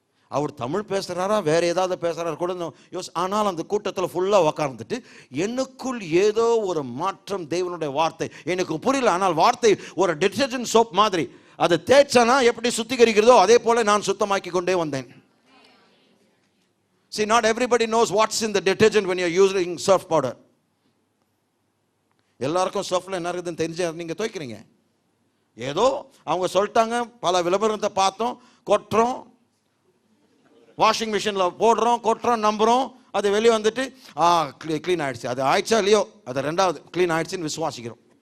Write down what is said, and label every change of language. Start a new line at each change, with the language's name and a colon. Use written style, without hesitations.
Tamil: அவர் தமிழ் பேசுகிறாரா வேற ஏதாவது பேசுகிறாரு கூட ஆனால் அந்த கூட்டத்தில் ஃபுல்லாக உக்காந்துட்டு எனக்குள் ஏதோ ஒரு மாற்றம். தேவனுடைய வார்த்தை எனக்கு புரியல, ஆனால் வார்த்தை ஒரு டிட்டர்ஜென்ட் சோப் மாதிரி அதை தேய்ச்சனா எப்படி சுத்திகரிக்கிறதோ அதே போல நான் சுத்தமாக்கி கொண்டே வந்தேன்.
English: See, not everybody knows what's in the detergent when you're using surf powder.
Tamil: எல்லாருக்கும் சர்ஃப்ல என்ன இருக்குதுன்னு தெரிஞ்சு நீங்க துவைக்கிறீங்க. ஏதோ அவங்க சொல்லிட்டாங்க, பல விளம்பரத்தை பார்த்தோம், கொட்டுறோம், வாஷிங் மிஷினில் போடுறோம், கொட்டுறோம், நம்புகிறோம், அது வெளியே வந்துட்டு க்ளீன் ஆயிடுச்சு. அது ஆயிடுச்சா இல்லையோ, அது ரெண்டாவது க்ளீன் ஆயிடுச்சுன்னு விசுவாசிக்கிறோம்.